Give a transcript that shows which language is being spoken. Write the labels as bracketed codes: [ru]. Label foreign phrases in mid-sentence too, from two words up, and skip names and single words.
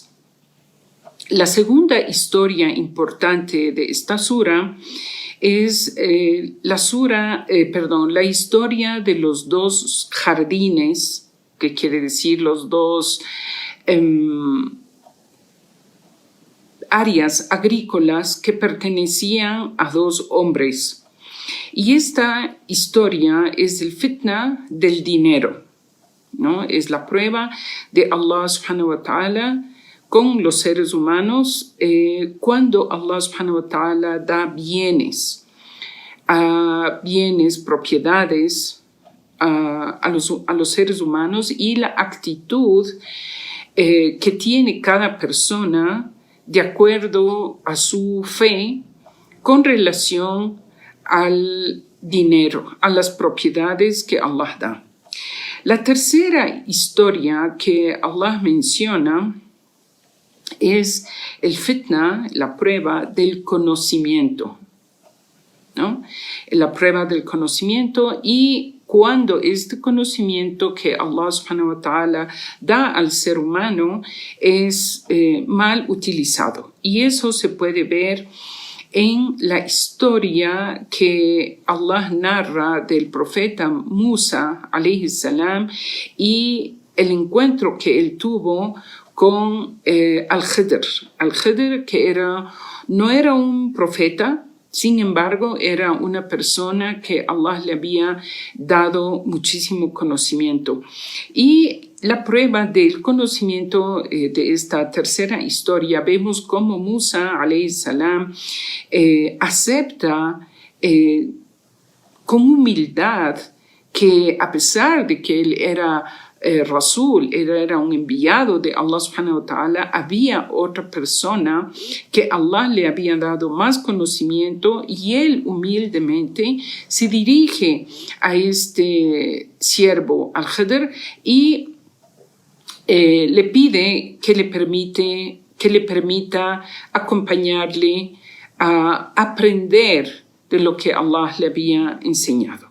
[es] La segunda historia importante de esta sura es la historia de los 2 jardines, que quiere decir los 2 áreas agrícolas que pertenecían a 2 hombres. Y esta historia es el fitna del dinero, ¿no? Es la prueba de Allah [ar] سبحانه وتعالى [es] con los seres humanos cuando Allah [ar] سبحانه وتعالى [es] da bienes, propiedades a los seres humanos, y la actitud que tiene cada persona de acuerdo a su fe con relación al dinero, a las propiedades que Allah da. La tercera historia que Allah menciona es el fitna, la prueba del conocimiento, ¿no? La prueba del conocimiento, y cuando este conocimiento que Allah [ar] سبحانه وتعالى [es] da al ser humano es mal utilizado. Y eso se puede ver en la historia que Allah narra del profeta Musa [ar] عليه السلام [es] y el encuentro que él tuvo con Al-Khidr. Al-Khidr, que no era un profeta, sin embargo, era una persona que Allah le había dado muchísimo conocimiento. Y la prueba del conocimiento de esta tercera historia, vemos cómo Musa, [ar] عليه السلام, [es] acepta con humildad que, a pesar de que él era Rasul, era un enviado de Allah [ar] سبحانه وتعالى, [es] había otra persona que Allah le había dado más conocimiento, y él humildemente se dirige a este siervo Al-Khidr y le pide que le permita acompañarle a aprender de lo que Allah le había enseñado.